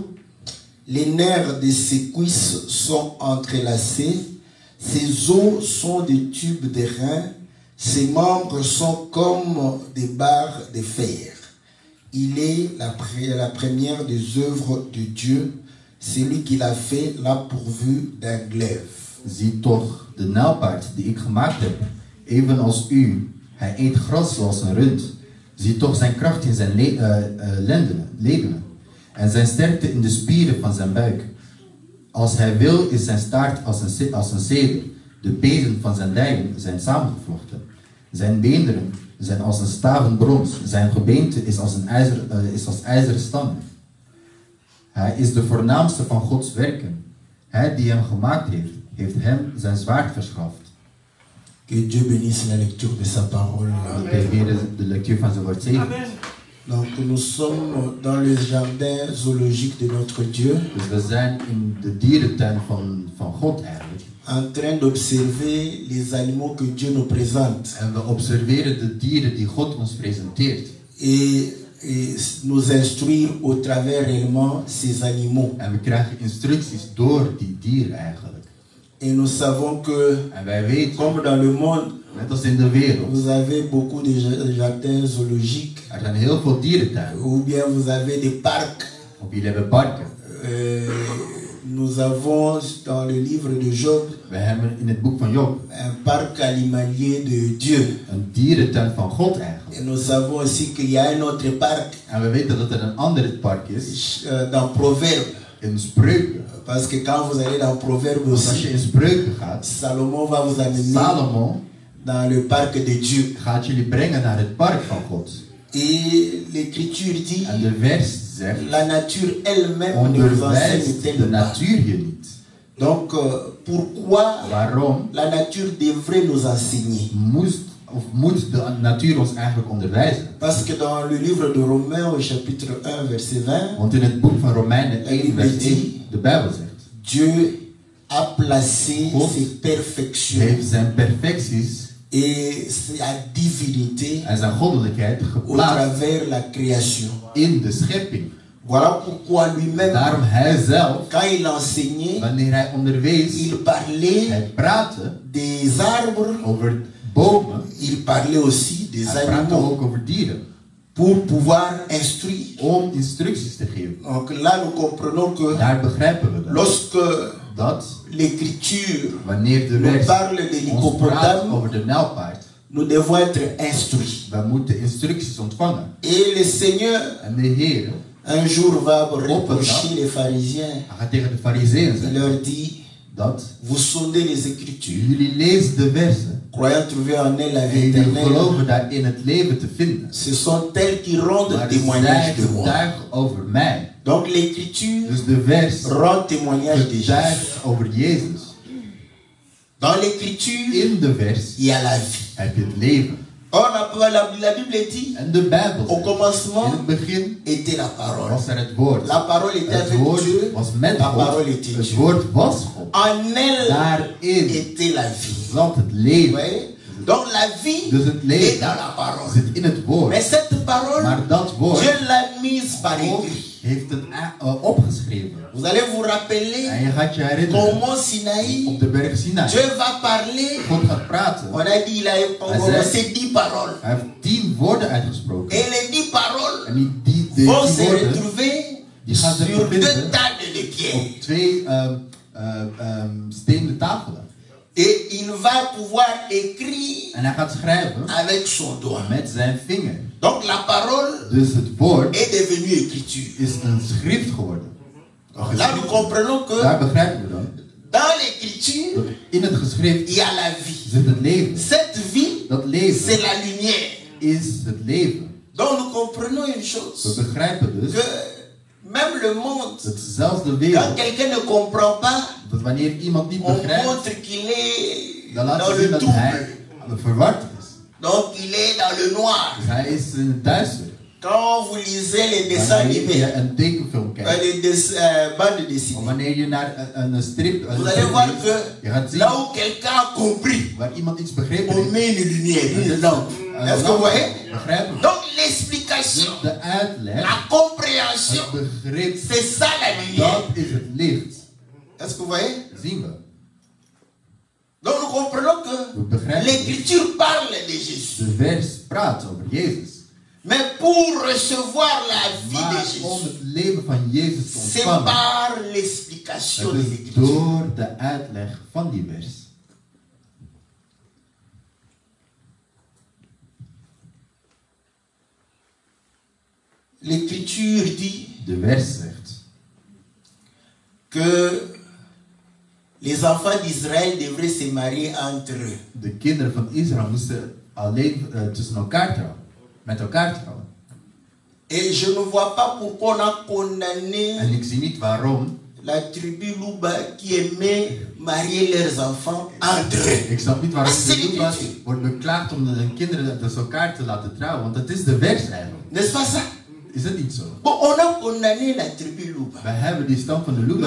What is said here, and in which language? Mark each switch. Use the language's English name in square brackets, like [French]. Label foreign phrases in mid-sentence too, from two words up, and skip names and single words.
[French] Les nerfs de ses cuisses sont entrelacés. Ses os sont des tubes de reins. Ses membres sont comme des barres de fer. Il est la première des œuvres de Dieu. Celui qui l'a fait l'a pourvu d'un glaive. [Dutch] Zie toch, de nijlpaard die ik gemaakt heb, evenals u. Hij eet gras zoals een rund. Zie toch zijn kracht in zijn ledenen en zijn sterkte in de spieren van zijn buik. Als hij wil is zijn staart als een zeder. De pezen van zijn dijen zijn samengevlochten. Zijn beenderen zijn als een staven brons. Zijn gebeente is als ijzeren stangen. Hij is de voornaamste van Gods werken. Hij die hem gemaakt heeft, heeft hem zijn zwaard verschaft. [French] Que Dieu bénisse la lecture de sa parole. [Dutch] Dat de Heer de lectuur van zijn woord zegent. [French] Donc nous sommes dans le jardin zoologique de notre Dieu, [Dutch] Dus we zijn in de dierentuin van God eigenlijk. [French] en train d'observer les animaux que Dieu nous présente. [Dutch] En we observeren de dieren die God ons presenteert. [French] Et nous instruire au travers réellement ces animaux. [Dutch] En we krijgen instructies door die dieren eigenlijk. [French] Et nous savons que, [Dutch] En wij weten, [French] comme dans le monde, [Dutch] net als in de wereld, [French] vous avez beaucoup de jardins zoologiques, [Dutch] er zijn heel veel dierentuinen. [French] ou bien vous avez des parcs. [Dutch] Of jullie hebben parken. [French] Nous avons dans le livre de Job [Dutch] We hebben in het boek van Job [French] un parc animalier de Dieu. [Dutch] een dierentuin van God eigenlijk. [French] Et nous savons aussi qu'il y a un autre parc [Dutch] En we weten dat er een ander park is, [French] dans Proverbe. [Dutch] in Spreuken. [French] Parce que quand vous allez dans Proverbe [Dutch] Want als je [French] aussi, [Dutch] in Spreuken gaat, [French] Salomon va vous amener [Dutch] Salomo [French] dans le parc de Dieu. [Dutch] gaat jullie brengen naar het park van God. [French] Et l'écriture dit, [Dutch] En de vers zegt, [French] la nature elle-même ne vous [Dutch] onderwijst de [French] enseigne-t-elle pas. [Dutch] natuur je niet. [French] Donc, pourquoi [Dutch] Waarom [French] la nature devrait nous enseigner? [Dutch] moet de natuur ons eigenlijk onderwijzen? [French] Parce que dans le livre de Romains au chapitre 1 verset 20, [Dutch] Want in het boek van Romeinen 1 vers 1, de Bijbel zegt, [French] Dieu a placé [Dutch] God [French] ses perfections [Dutch] heeft zijn perfecties [French] et sa divinité [Dutch] en zijn goddelijkheid [French] au [Dutch] geplaatst [French] travers la création. [Dutch] in de schepping. [French] Voilà pourquoi lui-même, [Dutch] Daarom hij zelf, [French] quand il enseignait, [Dutch] wanneer hij onderwees, [French] il parlait [Dutch] hij praatte [French] des arbres, [Dutch] over bomen, [French] il parlait aussi des [Dutch] hij praatte [French] animaux [Dutch] ook over dieren, [French] pour pouvoir instruire. [Dutch] om instructies te geven. [French] Donc là, nous comprenons que [Dutch] Daar begrijpen we dat. [French] lorsque [Dutch] Dat [French] l'écriture [Dutch] wanneer de [French] nous [Dutch] rest [French] parle de [Dutch] ons praat [French] l'hippopotame, [Dutch] over de nijlpaard, [French] nous devons être instruits. [Dutch] we moeten instructies ontvangen. [French] Et le Seigneur, [Dutch] En de Heer, [French] un jour, va reprocher les pharisiens. [Dutch] hij gaat tegen de fariseeën [French] Il [Dutch] zeggen [French] leur dit, [Dutch] dat [French] vous sondez les Écritures. [Dutch] jullie lezen de versen [French] croyant trouver en elle la vie [Dutch] En die [French] éternelle, [Dutch] geloven daarin het leven te vinden. [French] ce sont elles qui rendent [Dutch] Maar [French] témoignage [Dutch] zij [French] de moi. [Dutch] getuigen over mij. [French] Donc l'écriture [Dutch] Dus de vers [French] rend témoignage de Jésus. [Dutch] getuigt over Jezus. [French] Dans l'écriture, [Dutch] In de vers [French] il y a la vie. [Dutch] heb je het leven. [French] Or, la Bible dit, [Dutch] En de Bijbel [French] au [Dutch] zegt, in [French] commencement [Dutch] het begin [French] était la parole. [Dutch] was er het woord. [French] La parole était [Dutch] Het [French] avec [Dutch] woord [French] Dieu. [Dutch] was met [French] La [Dutch] God. [French] parole était [Dutch] Het [French] Dieu. [Dutch] woord was God. [French] En elle [Dutch] Daarin [French] était la vie. [Dutch] zat het [French] Vous [Dutch] leven. [French] voyez? Donc la vie [Dutch] Dus het [French] est [Dutch] leven [French] dans la parole. [Dutch] zit in het woord. [French] Mais cette parole, [Dutch] Maar dat woord, [French] Dieu l'a mise par [Dutch] God [French] écrit. [Dutch] heeft het opgeschreven. [French] Vous allez vous [Dutch] En [French] rappeler [Dutch] je gaat je [French] qu'au [Dutch] herinneren, [French] mont Sinaï, [Dutch] op de berg Sinai, [French] Dieu va parler. [Dutch] God gaat praten. [French] On a dit, il a prononcé 10 paroles. [Dutch] Hij heeft 10 woorden uitgesproken. [French] Et les 10 paroles [Dutch] En die 10 [French] vont se [Dutch] woorden, [French] retrouver [Dutch] die gaan zich [French] sur 2 [Dutch] bevinden [French] tables de pierre. [Dutch] op 2 stenen tafelen. [French] Et il va pouvoir écrire [Dutch] En hij gaat schrijven [French] avec son doigt. [Dutch] met zijn vinger. [French] Donc la parole [Dutch] Dus het woord [French] est devenue écriture. [Dutch] is een schrift geworden. [French] Là, nous comprenons que [Dutch] Daar begrijpen we dan. [French] dans l'écriture, [Dutch] Dat in het geschrift [French] il y a la vie. [Dutch] zit het leven. [French] Cette vie, [Dutch] Dat [French] c'est [Dutch] leven [French] la lumière. [Dutch] is het leven. [French] Donc nous comprenons une chose, [Dutch] We begrijpen dus [French] que même le monde, [Dutch] dat zelfs de [French] quand [Dutch] wereld, [French] quelqu'un ne comprend pas, [Dutch] dat wanneer iemand niet [French] on [Dutch] begrijpt, [French] montre qu'il est [Dutch] dan laat [French] dans [Dutch] ze [French] le [Dutch] zien dat [French] trouble. [Dutch] hij verward is. [French] Donc il est dans le noir. [Dutch] Dus hij is in het duister. [French] Quand vous lisez les dessins [Dutch] Wanneer [French] animés, [Dutch] je een tekenfilm kijkt, [French] les bandes [Dutch] of [French] dessinées, [Dutch] wanneer je naar een strip, [French] vous allez voir que [Dutch] je gaat zien [French] là où quelqu'un a compris, [Dutch] waar iemand iets begrepen [French] on [Dutch] heeft. [French] met une lumière, une lampe. Est-ce que vous voyez? [Dutch] Begrijpen we? [French] Donc l'explication, [Dutch] De uitleg, [French] la compréhension, [Dutch] het begrip, [French] c'est ça la lumière. [Dutch] dat is het licht. [French] Est-ce que vous voyez? [Dutch] Zien we. [French] Donc nous comprenons que [Dutch] We begrijpen [French] l'écriture parle de Jésus. [Dutch] de vers praat over Jezus. [French] Mais pour recevoir la vie [Dutch] Maar [French] de [Dutch] om [French] Jésus, [Dutch] het leven van Jezus te [French] c'est [Dutch] ontvangen, [French] par l'explication [Dutch] het [French] de [Dutch] is [French] l'écriture. [Dutch] door de uitleg van die vers. [French] L'écriture dit [Dutch] De vers zegt [French] que les enfants d'Israël devraient se marier entre eux. [Dutch] de kinderen van Israël moesten alleen tussen elkaar trouwen. Met elkaar trouwen. [French] Et je ne vois pas pourquoi on a condamné [Dutch] En ik zie niet waarom. [French] la tribu Luba qui aimait marier leurs enfants entre eux. [Dutch] Ik snap niet waarom [French] C'est [Dutch] de Luba's [French] l'écriture. [Dutch] wordt beklaagd om de kinderen tussen elkaar te laten trouwen. Want dat is de vers eigenlijk. [French] N'est-ce pas ça? [Dutch] Is dat niet zo? [French] Bon, on a condamné la tribu Luba. [Dutch] Wij hebben die stam van de Luba's